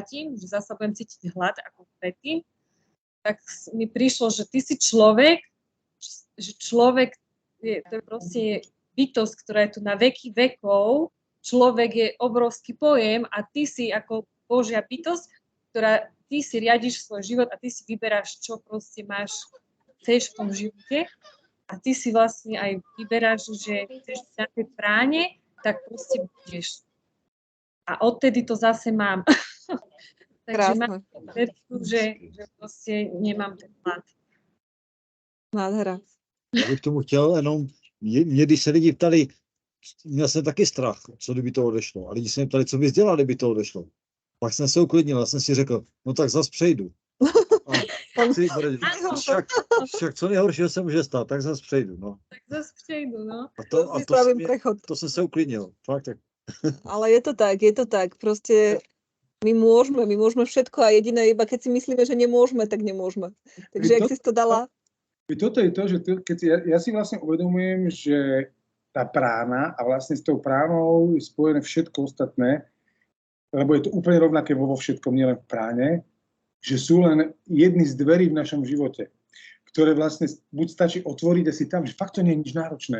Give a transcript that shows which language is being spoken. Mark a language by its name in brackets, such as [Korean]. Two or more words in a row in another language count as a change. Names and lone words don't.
[Slovak] že zasa budem cítiť hlad ako predtým, tak mi prišlo, že ty si človek, že človek to je proste bytosť, ktorá je tu na veky vekov, človek je obrovský pojem a ty si ako Božia bytosť, ktorá ty si riadiš svoj život a ty si vyberáš, čo proste chceš v tom živote. A ty si vlastne aj vyberáš, že chceš na tej práne, tak proste budeš. A odtedy to zase mám. Takže mám verku, že proste nemám ten hlad. Nádhera. [Czech] Já bych tomu chtěl jenom, mě když se lidi ptali, měl jsem taky strach, co kdyby to odešlo. A lidi se mě ptali, co bys dělal, kdyby to odešlo. Pak jsem se uklidnil, já jsem si řekl, no tak zas přejdu. Však co nejhoršího se může stát, tak zase přejdu, no. Tak zase přejdu, no. To jsem se uklidnil, fakt tak. [Slovak] Ale je to tak, proste my môžeme všetko a jediné, iba keď si myslíme, že nemôžeme, tak nemôžeme. [Czech] Takže jak si to dala? [Slovak] Toto je to, že ja si vlastne uvedomujem, že tá prána a vlastne s tou pránou je spojené všetko ostatné, lebo je to úplne rovnaké vo všetkom, nielen v práne, že sú len jedny z dverí v našom živote, ktoré vlastne buď stačí otvoriť a si tam, že fakt to nie je nič náročné.